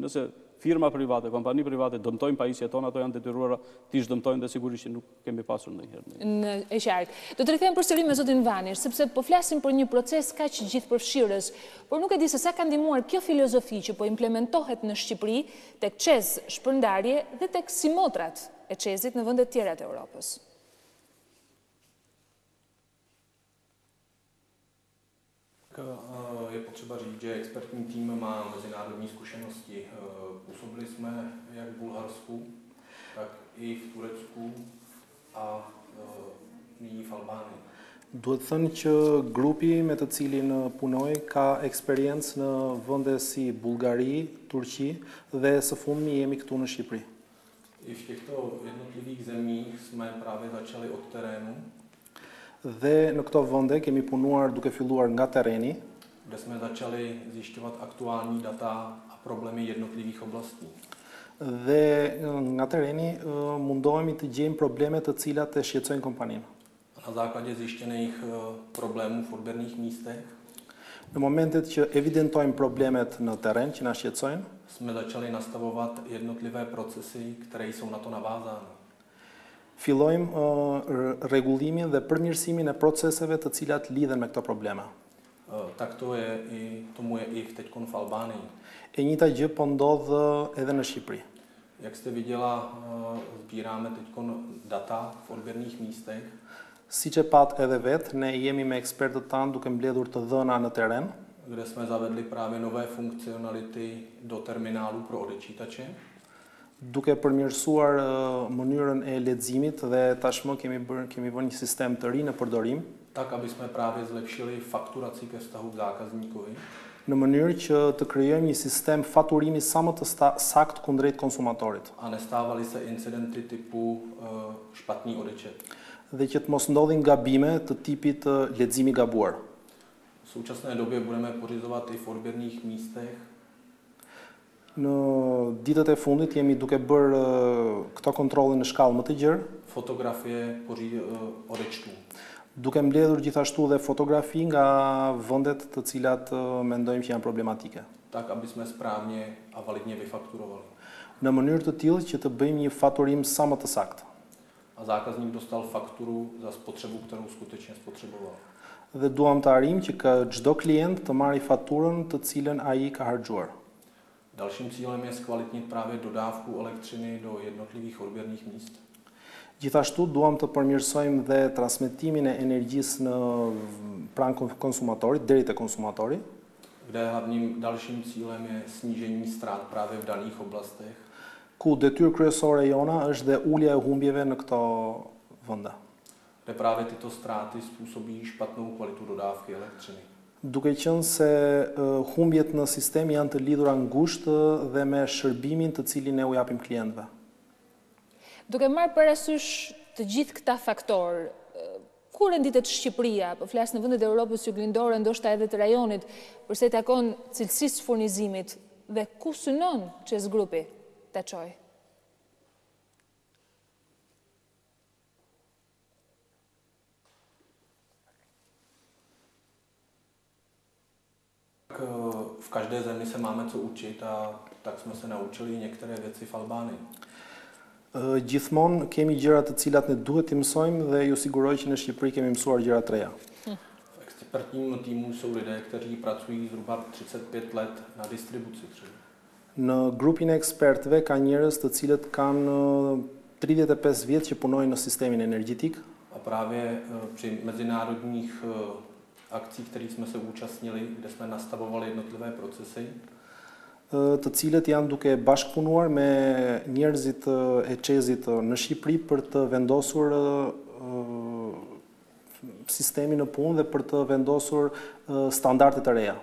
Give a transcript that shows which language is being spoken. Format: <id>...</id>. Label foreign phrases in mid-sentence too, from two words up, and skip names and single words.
<sq>Nëse firma private, kompani private dëmtojnë pajisjet tona, ato janë detyruara të dëmtojnë dhe sigurisht që nuk kemi pasur ndonjëherë. E qartë. Do të rikthehem përsëri me zotin Vanish, sepse po flasim për një proces kaq gjithëpërfshirës, por nuk e di se sa ka ndihmuar kjo filozofi që po implementohet në Shqipëri tek CEZ Shpërndarje dhe tek simotrat e CEZ-it në vende të tjera të Europës.</sq> <cs>Je potřeba říct, že expertní tým má mezinárodní zkušenosti. Působili jsme jak v Bulharsku, tak i v Turecku a nyní v Albánii.</cs> <sq>Duhet thënë që grupi me të cilin punoj ka eksperiencë në vende si Bullgari, Turqi dhe së fundmi jemi këtu në Shqipëri.</sq> <cs>I v těchto jednotlivých zemích jsme právě začali od terénu.</cs> <sq>Dhe në këto vende kemi punuar duke filluar nga terreni,</sq> <cs>kde jsme začali zjišťovat aktuální data a problémy jednotlivých oblastí.</cs> <sq>Dhe nga terreni mundohemi të gjejmë probleme të cilat e shqetësojnë kompaninë.</sq> <cs>Na základě zjištěných problémů v odběrných místech</cs> <sq>Në momentet që evidentojmë problemet në terren që na shqetësojnë,</sq> <cs>jsme začali nastavovat jednotlivé procesy, které jsou na to navázány.</cs> <sq>fillojmë rregullimin dhe përmirësimin e proceseve të cilat lidhen me këto probleme.</sq> <cs>Tak tomu je i teď v Albánii.</cs> <sq>E njëjta gjë po ndodh edhe në Shqipëri.</sq> <cs>Jak jste viděla, sbíráme teď data v odběrných místech.</cs> <sq>Siç e pat edhe vetë, ne jemi me ekspertët tanë duke mbledhur të dhëna në terren,</sq> <cs>kde jsme zavedli právě nové funkcionality do terminálu pro odečítače.</cs> <sq>Duke përmirësuar mënyrën e leximit dhe tashmë kemi vënë një sistem të ri në përdorim,</sq> <cs>tak aby jsme právě zlepšili fakturaci ke vztahu k zákazníkovi.</cs> <sq>Në mënyrë që të krijojmë një sistem faturimi sa më të saktë kundrejt konsumatorit.</sq> <cs>A nestávaly se incidenty typu špatný odečet.</cs> <sq>Dhe që të mos ndodhin gabime të tipit leximi gabuar.</sq> <cs>V současné době budeme pořizovat i v odběrných místech.</cs> <sq>Në ditët e fundit jemi duke bërë këto kontrolle në shkallë më të gjerë.</sq> <cs>Fotografie odečtů.</cs> <sq>Duke mbledhur gjithashtu dhe fotografi nga vendet të cilat mendojmë që janë problematike.</sq> <cs>Tak, aby jsme správně a validně vyfakturovali.</cs> <sq>Në mënyrë të tillë që të bëjmë një faturim sa më të saktë.</sq> <cs>A zákazník dostal fakturu za spotřebu, kterou skutečně spotřeboval.</cs> <sq>Dhe duam të arrijmë që çdo klient të marrë faturën të cilën ai ka harxuar.</sq> <cs>Dalším cílem je zkvalitnit právě dodávku elektřiny do jednotlivých odběrných míst.</cs> <sq>Gjithashtu duam të përmirësojmë dhe transmetimin e energjisë në pranë konsumatorit, deri te konsumatori.</sq> <cs>Kde hlavním dalším cílem je snížení ztrát právě v daných oblastech.</cs> <sq>Ku detyrë kryesore jona është dhe ulja e humbjeve në këto vende.</sq> <cs>Kde právě tyto ztráty způsobí špatnou kvalitu dodávky elektřiny.</cs> <sq>Duke qenë se humbjet në sistem janë të lidhura ngushtë dhe me shërbimin të cilin ne u japim klientëve. Duke marrë parasysh të gjithë këta faktorë, ku renditet Shqipëria, po flas në vendet e Europës juglindore, ndoshta edhe të rajonit, përse i takon cilësisë furnizimit dhe ku synon CEZ grupi ta çojë?</sq> <cs>V každé zemi se máme co učit a tak jsme se naučili některé věci v Albánii.</cs> <sq>Gjithmonë kemi gjëra të cilat ne duhet të mësojmë dhe ju siguroj që në Shqipëri kemi mësuar gjëra të reja.</sq> <cs>V expertním týmu jsou lidé, kteří pracují zhruba 35 let na distribuci třeba.</cs> <sq>Në grupin e ekspertëve ka njerëz të cilët kanë 35 vjet që punojnë në sistemin energjetik.</sq> <cs>A právě při mezinárodních akcích, kterých jsme se účastnili, kde jsme nastavovali jednotlivé procesy,</cs> <sq>të cilët janë duke bashkëpunuar me njerëzit e CEZ-it në Shqipëri për të vendosur sistemin në punë dhe për të vendosur standarde të reja.</sq>